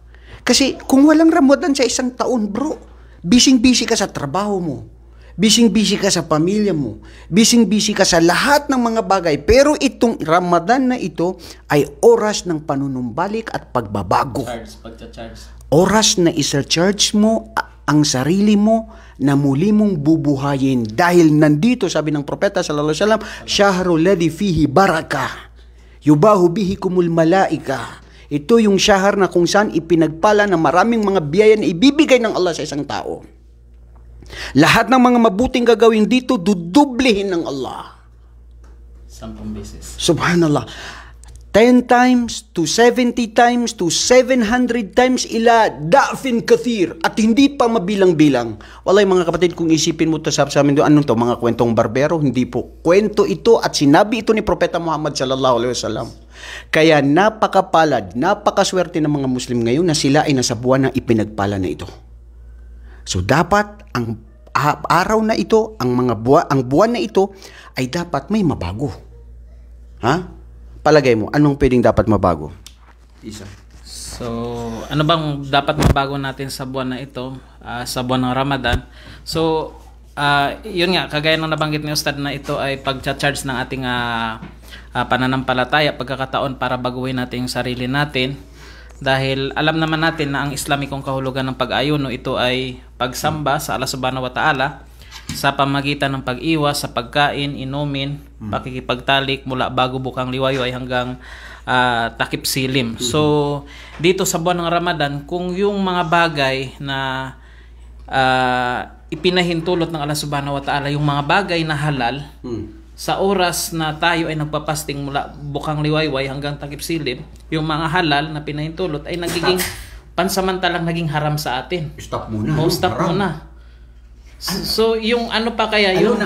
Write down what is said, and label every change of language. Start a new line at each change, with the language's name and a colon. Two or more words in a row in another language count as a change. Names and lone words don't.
Filipino: Kasi kung walang Ramadan sa isang taon, bro, bising-busy ka sa trabaho mo, bising-busy ka sa pamilya mo, bising-busy ka sa lahat ng mga bagay. Pero itong Ramadan na ito ay oras ng panunumbalik at pagbabago. Oras na isa-charge mo ang sarili mo na muli mong bubuhayin. Dahil nandito, sabi ng propeta
Arabic: صلى الله عليه وسلم, شهر الذي فيه بركة يباهي به كل الملائكة.
Filipino: Ito yung syahar na kung saan ipinagpala na maraming mga biyaya na ibibigay ng Allah sa isang tao. Lahat ng mga mabuting gagawin dito, dudublihin ng Allah. 10 beses. Subhanallah.
English: 10 times to 70 times to 700 times
Arabic: إلى ضعف كثير.
Filipino: At hindi pa mabilang-bilang. Walay mga kapatid, kung isipin mo to sa amin doon, anong to? Mga kwentong barbero? Hindi po. Kwento ito at sinabi ito ni Propeta Muhammad
Arabic: صلى الله عليه وسلم.
Filipino: Kaya napakapalad, napakaswerte ng mga Muslim ngayon na sila ay nasa buwan ng ipinagpala na ito. So dapat ang araw na ito, ang buwan na ito ay dapat may mabago. Ha? Palagay mo, anong pwedeng dapat mabago? Isa. So, ano bang dapat mabago natin sa buwan na ito, sa buwan ng Ramadan? So, yun nga, kagaya ng nabanggit ni Ustad na ito ay pag-charge ng ating pananampalataya, pagkakataon para baguhin natin yung sarili natin. Dahil alam naman natin na ang Islamikong kahulugan ng pag-ayuno, ito ay pagsamba sa Allah
Arabic: سبحانه وتعالى
Filipino: sa pamagitan ng pag-iwas sa pagkain, inumin, pakikipagtalik mula bago bukang liwayo ay hanggang takip silim. So, dito sa buwan ng Ramadan, kung yung mga bagay na ipinahintulot ng Allah
Arabic: سبحانه وتعالى,
Filipino: yung mga bagay na halal, sa oras na tayo ay nagpapasting mula bukang liwayway hanggang takip silim, yung mga halal na pinahintulot ay nagiging pansamantalang naging haram sa atin. Stop muna. Stop muna. So, yung ano pa kaya yung...